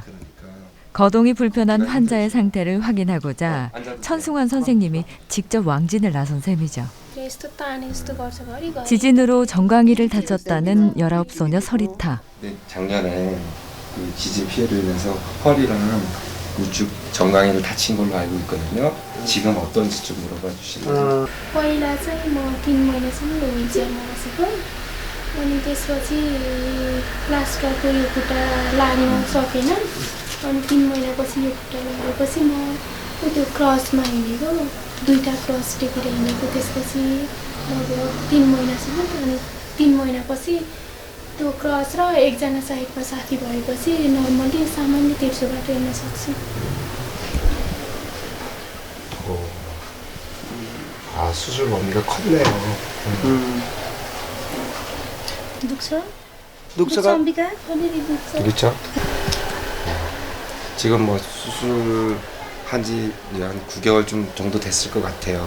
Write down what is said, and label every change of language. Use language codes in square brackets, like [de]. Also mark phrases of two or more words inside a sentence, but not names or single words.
[ko] 거동이 불편한 환자의 상태를 확인하고자 천승환 선생님이 직접 왕진을 나선 셈이죠. 지진으로 정강이를 다쳤다는 19소녀 서리타. 작년에 그 지진 피해로 인해서 허리랑 우측 정강이를 다친 걸로 알고 있거든요. 지금 어떤지 좀 물어봐 주실래요? [ne] पहिला चाहिँ म 3 महिनासम्म ह्विलचेयरमा बसेको, अनि त्यसपछि प्लास्टरको यो खुट्टा लाग्न सकेन, अनि 3 महिनापछि यो खुट्टा लागेपछि म त्यो क्रसमा हिँडेको, 2टा क्रस टेकेर हिँडेको। त्यसपछि लगभग 3 महिनासम्म, अनि 3 महिनापछि त्यो क्रस र एकजना साइडमा साथी भएपछि नर्मली सामान्य तेर्सोबाट हिँड्न सक्छु। [ko] 수술 범위가 컸네요. 녹서가 어디가 그렇죠. 지금 뭐 수술한 지 한 9개월 정도 됐을 것 같아요.